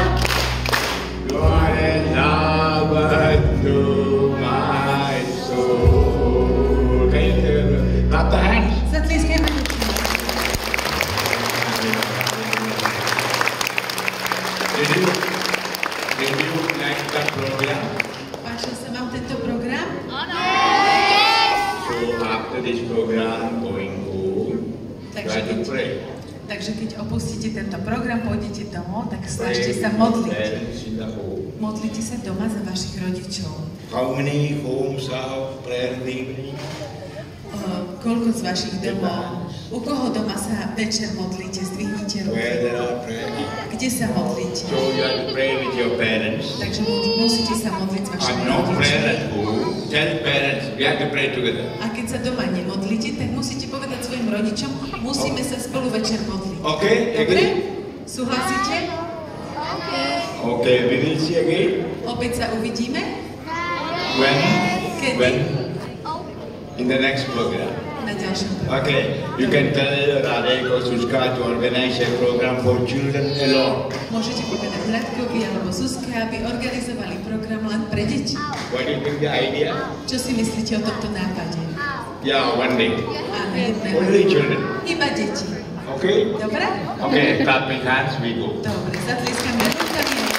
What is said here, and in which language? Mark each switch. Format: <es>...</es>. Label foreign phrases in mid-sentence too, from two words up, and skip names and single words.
<en>You are a lover to my soul. Can you clap the hands?</en> <sk>Zatlieskajme ruky.</sk> <en>Did you like the program?</en> <sk>Páčil sa vám tento program?</sk> <en>So after this program, going home, try to pray.</en> <sk>Takže keď opustíte tento program, pôjdete domov, tak</sk> <en>Pray</en> <sk>snažte sa</sk> <en>for</en> <sk>modliť.</sk> <en>parents in the home.</en> <sk>Modlite sa doma za vašich rodičov.</sk> <en>How many homes have prayer evening?</en> <sk>Koľko z vašich domov? U koho doma sa večer modlíte? Zdvihnite ruky.</sk> <en>Where there are prayer meetings.</en> <sk>Kde sa modlíte?</sk> <en>So you have to pray with your parents.</en> <sk>Takže musíte sa modliť s vašimi</sk> <en>And no prayer</en> <sk>rodičmi.</sk> <en>at home. Tell parents we have to pray together.</en> <sk>A keď sa doma nemodlíte, tak musíte povedať svojim rodičom, musíme sa spolu večer modliť.</sk> <en>Okay,</en> <sk>Dobre?</sk> <en>agree?</en> <sk>Súhlasíte?</sk> <en>Okay, we will see again.</en> <sk>Opäť sa uvidíme?</sk> <en>When?</en> <sk>Kedy?</sk> <en>When? In the next program.</en> <sk>Na ďalšom programe.</sk> <en>Okay, you can tell Radeko Suska to organize a program for children alone.</en> <sk>Môžete povedať Radkovi alebo Zuzke, aby organizovali program len pre deti.</sk> <en>What do you think the idea?</en> <sk>Čo si myslíte o tomto nápade?</sk> <en>Yeah, one day.</en> <sk>Áno, jedného.</sk> <en>Only children.</en> <sk>Iba deti.</sk> <en>Okay?</en> <sk>Dobre?</sk> <en>Okay, clapping hands, we go.</en> <sk>Dobre, zatlieskame rukami</sk>